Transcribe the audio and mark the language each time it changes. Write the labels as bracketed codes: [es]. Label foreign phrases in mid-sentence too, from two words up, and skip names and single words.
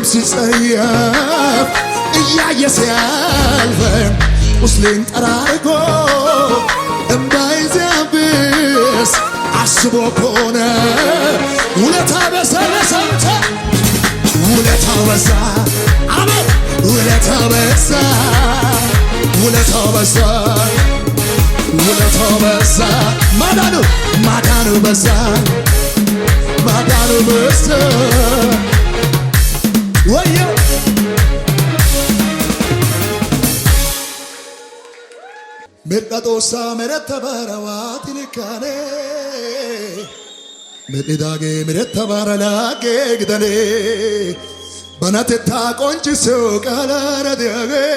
[am] ሲጸየፍ እያየ ሲያልፈን ቁስሌን ጠራርጎ እምባዬን ሲያብስ አስቦ ከሆነ ውለታው በዛ ለሰምተ ውለታው በዛ አሜን ውለታው በዛ ውለታው በዛ ውለታው በዛ ማዳኑ በዛ [wal] ማዳኑ በዛ ወዮ ሜዳጦሳ መረተ ባረዋት ልካኔ ሜዳጌ መረተ ባረላጌ ግደኔ በናቴታ ቆንጭሶ ቃላረዲያጌ